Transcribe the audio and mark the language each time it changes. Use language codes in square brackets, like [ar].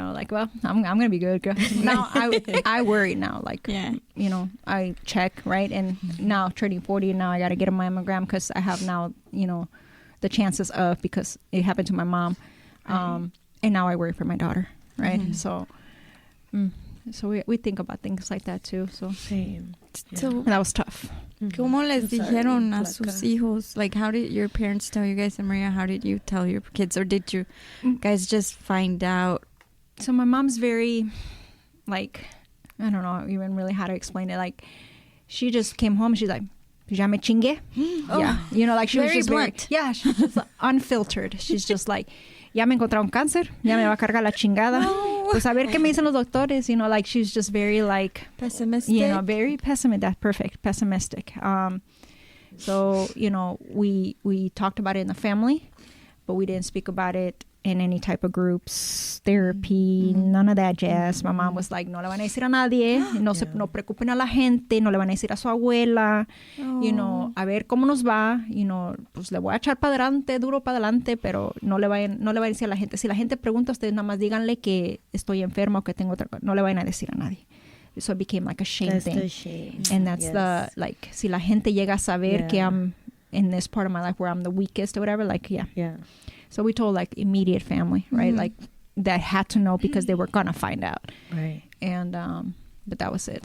[en] I'm like, well, I'm gonna be good, girl. Now I worry now, like, you know, I check, right? And now turning 40, and now I gotta get a mammogram because I have now, you know, the chances of, because it happened to my mom, and now I worry for my daughter, right? So we think about things like that too. So So that was tough. [es] ¿Cómo les dijeron a sus hijos? [en] Like, how did your parents tell you guys? And Maria, how did you tell your kids? Or did you guys just find out? So my mom's very, like, I don't know even really how to explain it. Like, she just came home and she's like, [es] ya me chingue. [en] Yeah, you know, like she was just blunt. She's just unfiltered. She's just like, [es] ya me encontraron cáncer, ya me va a cargar la chingada. Pues a ver qué me dicen los doctores, [en] you know, like she's just very like Pessimistic. You know, very pessimistic. That's perfect, pessimistic. So, you know, we talked about it in the family, but we didn't speak about it in any type of groups, therapy, none of that jazz. My mom was like, [es] no le van a decir a nadie, no preocupen a la gente, no le van a decir a su abuela, you know, a ver cómo nos va, you know, pues le voy a echar para adelante, duro para adelante, pero no le vayan a decir a la gente. Si la gente pregunta, ustedes nada más díganle que estoy enferma o que tengo otra cosa, no le vayan a decir a nadie. [en] So it became like a shame thing. The shame. And that's the, like, [es] si la gente llega a saber que [en] I'm in this part of my life where I'm the weakest or whatever, like, yeah. So we told like immediate family, right? Like that had to know because they were gonna find out. Right. And but that was it.